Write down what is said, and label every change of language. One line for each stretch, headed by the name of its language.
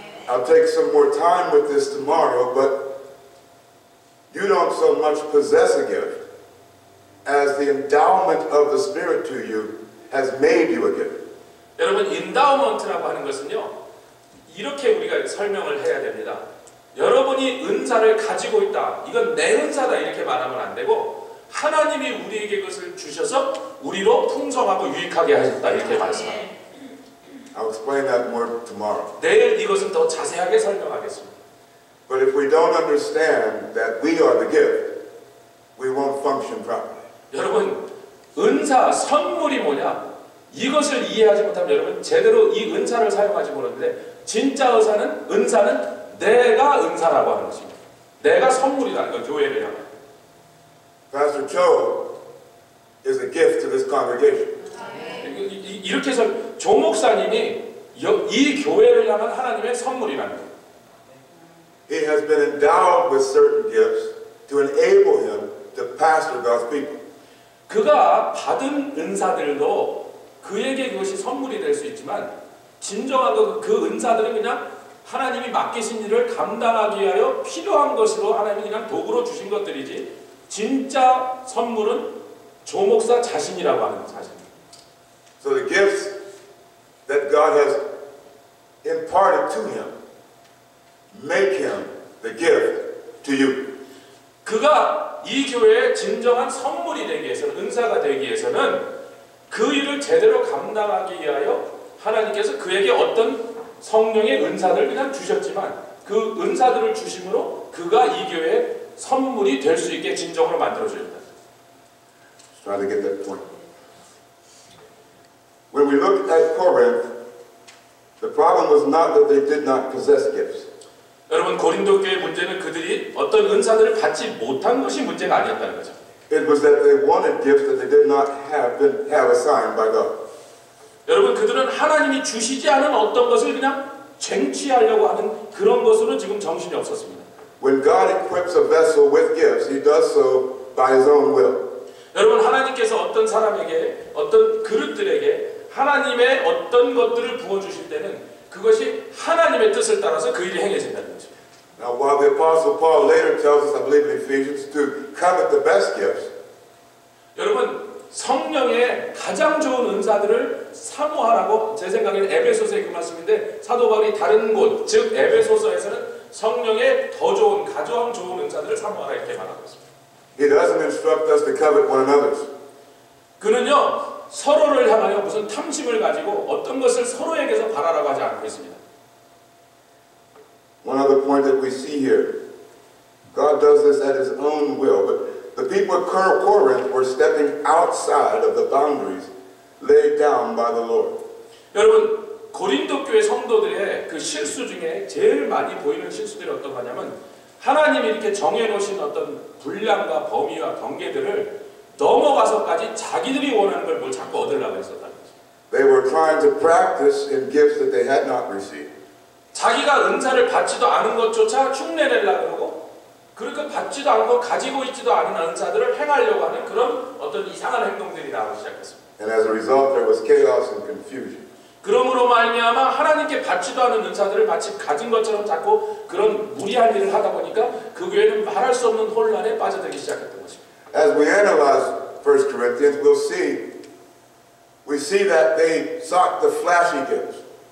English: I'll take some more time with this tomorrow, but you don't so much possess a gift as the endowment of the Spirit to you has made you a gift.
Korean: 여러분, 인다우먼트라고 하는 것은요, 이렇게 우리가 설명을 해야 됩니다. 여러분이 은사를 가지고 있다, 이건 내 은사다 이렇게 말하면 안 되고 하나님이 우리에게 그것을 주셔서 우리로 풍성하고 유익하게 하셨다 이렇게 말씀합니다.
English: I'll explain that more tomorrow.
Korean: 내일 이것은 더 자세하게 설명하겠습니다.
English: But if we don't understand that we are the gift, we won't function properly.
Korean: 여러분, 은사, 선물이 뭐냐? 이것을 이해하지 못하면 여러분 제대로 이 은사를 사용하지 못하는데 진짜 은사는 내가 은사라고 하는 것입니다. 내가 선물이라는 거, 교회를 향해.
English: Pastor Cho is a gift to this congregation.
Korean: 이렇게 해서 조 목사님이 이 교회를 향한 하나님의 선물이라는 거예요.
English: He has been endowed with certain gifts to enable him to pastor God's people.
Korean: 그가 받은 은사들도 그에게 그것이 선물이 될 수 있지만 진정한 그 은사들은 그냥 하나님이 맡기신 일을 감당하기 위하여 필요한 것으로 하나님이 그냥 도구로 주신 것들이지 진짜 선물은 조 목사 자신이라고 하는 사실입니다.
English: So the gifts that God has imparted to him make him the gift to you.
Korean: 그가 이 교회의 진정한 선물이 되기 위해서는, 은사가 되기 위해서는 그 일을 제대로 감당하기 위하여 하나님께서 그에게 어떤 성령의 은사를 그냥 주셨지만 그 은사들을 주심으로 그가 이 교회의 선물이 될 수 있게 진정으로 만들어줍니다.
English: Try to get that point. When we look at Corinth, the problem was not that they did not possess gifts.
Korean: 여러분, 고린도 교회 문제는 그들이 어떤 은사들을 받지 못한 것이 문제가 아니었다는 거죠.
English: It was that they wanted gifts that they did not have assigned by God.
Korean: 여러분, 그들은 하나님이 주시지 않은 어떤 것을 그냥 쟁취하려고 하는 그런 것으로 지금 정신이 없었습니다.
English: When God equips a vessel with gifts, He does so by His own will.
Korean: 여러분 하나님께서 어떤 사람에게 어떤 그릇들에게 하나님의 어떤 것들을 부어주실 때는 그것이 하나님의 뜻을 따라서 그 일이 행해진다는 거죠.
English: Now, while the Apostle Paul later tells us, I believe in Ephesians, to covet the best gifts,
Korean: 여러분 성령의 가장 좋은 은사들을 사모하라고 제 생각에는 에베소서의 그 말씀인데 사도 바울이 다른 곳, 즉 에베소서에서는 성령의 더 좋은 가장 좋은 은사들을 사모하라 이렇게 말하고 있습니다.
English: he doesn't instruct us to covet one another's.
Korean: 그는요 서로를 향하여 무슨 탐심을 가지고 어떤 것을 서로에게서 바라라고 하지 않고 있습니다.
English: One other point that we see here, God does this at His own will, but the people of Corinth were stepping outside of the boundaries laid down by the Lord.
Korean: 여러분 고린도 교회 성도들의 그 실수 중에 제일 많이 보이는 실수들이 어떤 거냐면 하나님이 이렇게 정해놓으신 어떤 분량과 범위와 경계들을 넘어가서까지 자기들이 원하는 걸 뭘 자꾸 얻으려고 했었다는 거죠.
English: They were trying to practice in gifts that they had not received.
Korean: 자기가 은사를 받지도 않은 것조차 흉내내려고 그러고 그러니까 받지도 않고 가지고 있지도 않은 은사들을 행하려고 하는 그런 어떤 이상한 행동들이 나오기 시작했습니다.
English: And as a result, there was chaos and confusion.
Korean: 그러므로 말미암아 하나님께 받지도 않은 은사들을 마치 가진 것처럼 자꾸 그런 무리한 일을 하다 보니까 그 교회는 말할 수 없는 혼란에 빠져들기 시작했던 것입니다.
English: As we analyze 1 Corinthians, we see that they sought the flashy gifts.